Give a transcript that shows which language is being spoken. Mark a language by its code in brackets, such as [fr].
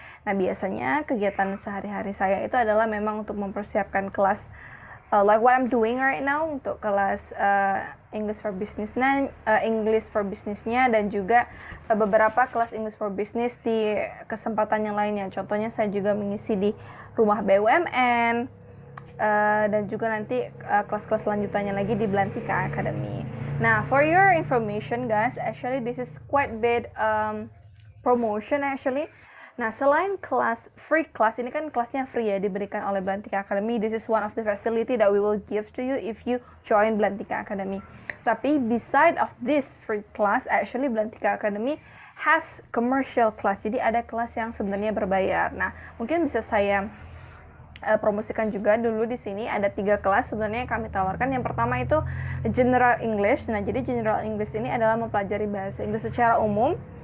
[id] Nah, biasanya kegiatan sehari-hari saya itu adalah memang untuk mempersiapkan kelas [en] like what I'm doing right now [id] untuk kelas English for Business-nya dan juga beberapa kelas English for Business di kesempatan yang lainnya. Contohnya saya juga mengisi di rumah BUMN dan juga nanti kelas-kelas lanjutannya lagi di Belantika Academy. [en] Nah, for your information guys, actually this is quite big promotion actually. [id] Nah, selain kelas free class, ini kan kelasnya free ya, diberikan oleh Belantika Academy. [en] This is one of the facility that we will give to you if you join Belantika Academy. [id] Tapi [en] beside of this free class, actually Belantika Academy has commercial class. [id] Jadi ada kelas yang sebenarnya berbayar. Nah, mungkin bisa saya promosikan juga dulu di sini. Ada 3 kelas sebenarnya yang kami tawarkan. Yang pertama itu General English. Nah, jadi General English ini adalah mempelajari bahasa Inggris secara umum.